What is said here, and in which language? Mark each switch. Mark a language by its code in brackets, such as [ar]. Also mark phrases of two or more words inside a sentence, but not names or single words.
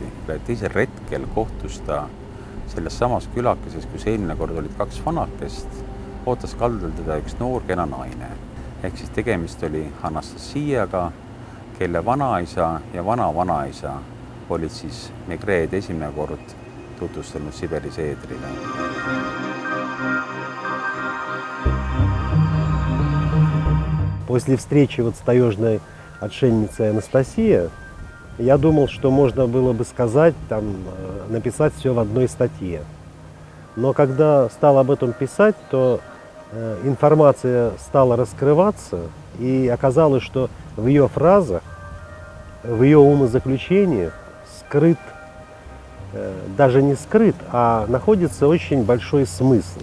[et] Teisel retkel kohtus ta selles samas külakeses, kus eelmine kord olid kaks vanakest, ootas kaldal teda üks noor kena naine. Ehk siis tegemist oli Anastasiaga, kelle vanaisa ja vana-vanaisa olid siis Megred esimene kord tutvustanud Siberi seedrile. [ru] После встречи с таежной отшельницей Анастасией я думал, что можно было бы сказать, написать все в одной статье. Но когда стал об этом писать, то информация стала раскрываться, и оказалось, что в ее фразах, в ее умозаключениях скрыт, даже не скрыт, а находится очень большой смысл.